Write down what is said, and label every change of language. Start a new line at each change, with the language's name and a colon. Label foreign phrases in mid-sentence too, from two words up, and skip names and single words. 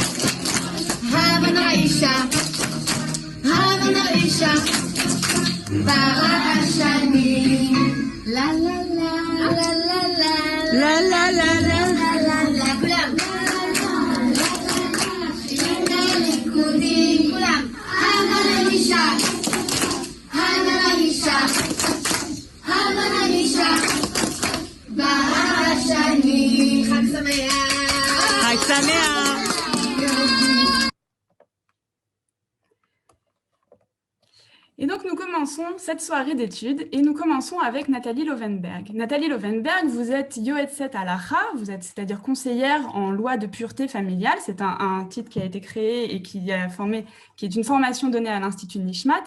Hebrew: ברשנים לה לה לה לה לה לה לה לה לה לה כולם שירים לליכודים כולם הבה לאישה ברשנים חג שמח
French: Et donc, nous commençons cette soirée d'études et nous commençons avec Nathalie Lovenberg. Nathalie Lovenberg, vous êtes
Hebrew: יועצת הלכה,
French: vous êtes c'est-à-dire conseillère en loi de pureté familiale. C'est un titre qui a été créé et qui est une formation donnée à l'Institut Nishmat.